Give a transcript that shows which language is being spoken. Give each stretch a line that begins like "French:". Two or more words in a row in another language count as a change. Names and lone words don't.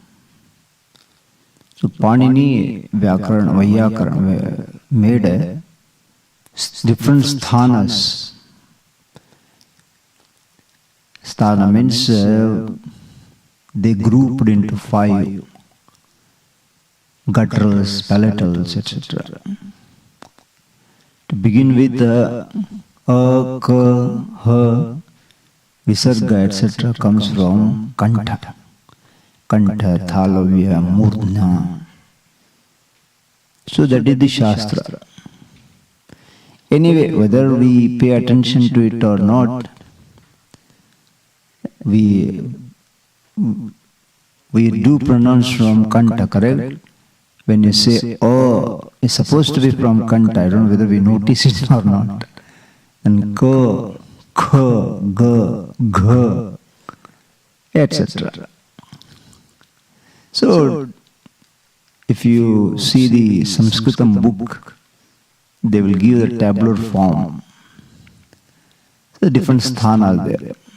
English: So Panini Vyakarana made different sthanas. Sthana means they grouped into 5 gutturals, palatals, etc. To begin with, a, ka, ha, visarga, etc. comes from kantha.
Sanskrit: Kantha, thalavya, murdna.
English: So that is the Shastra. Anyway, whether we pay attention to it or not, we do pronounce from kantha, correct? When you say, oh, it's supposed to be from kantha, I don't know whether we notice it or not. And ka, kha, ga, gha, etc. So, if you see the Sanskritam book, they will give the tabular form. So, different sthanas there.